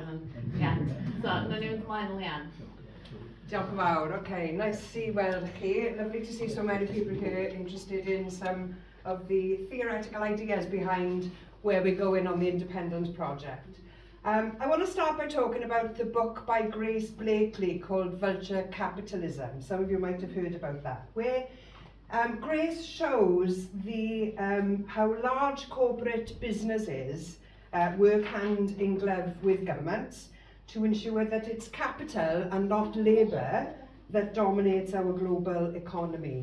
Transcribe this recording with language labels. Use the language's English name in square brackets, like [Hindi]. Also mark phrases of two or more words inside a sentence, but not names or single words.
[Welsh] So, na ni'n ymlaen, Leanne. Diolch yn fawr. [English] Okay, nice to see [Welsh] weld chi. [English] Lovely to see so many people here interested in some of the theoretical ideas behind where we're going on the Independent project. I want to start by talking about the book by Grace Blakely called Vulture Capitalism. Some of you might have heard about that, where Grace shows the how large corporate businesses work hand in glove with governments to ensure that it's capital and not labour that dominates our global economy.